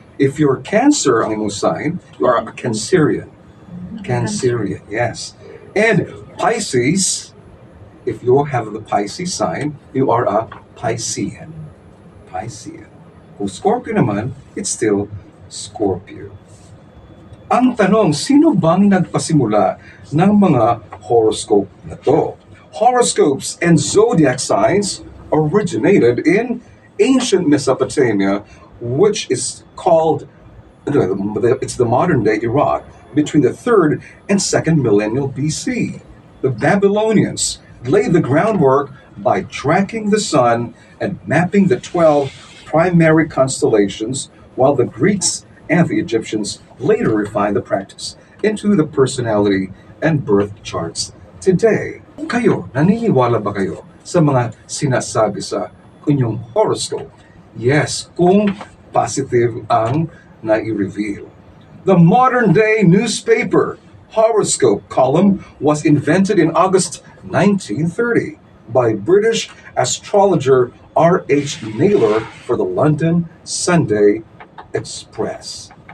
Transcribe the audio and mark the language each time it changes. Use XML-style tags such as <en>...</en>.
<en>If you're Cancer,</en> <ceb>ang imong sign,</ceb> <en>you are a Cancerian. Cancerian, yes. And Pisces, if you have the Pisces sign, you are a Piscean. Piscean.</en> <tl>Kung Scorpio naman,</tl> <en>it's still Scorpio.</en> <tl>Ang tanong, sino bang nagpasimula ng mga horoscope na to?</tl> <en>Horoscopes and zodiac signs originated in ancient Mesopotamia, which is called, it's the modern day Iraq, between the 3rd and 2nd millennial BC. The Babylonians laid the groundwork by tracking the sun and mapping the 12 primary constellations, while the Greeks and the Egyptians later refined the practice into the personality and birth charts today.</en> <tl>Kayo, naniniwala ba kayo sa mga sinasabi sa inyong horoscope? Yes, kung positive ang nai-reveal.</tl> <en>The modern-day newspaper horoscope column was invented in August 1930 by British astrologer R.H. Naylor for the London Sunday Express.</en>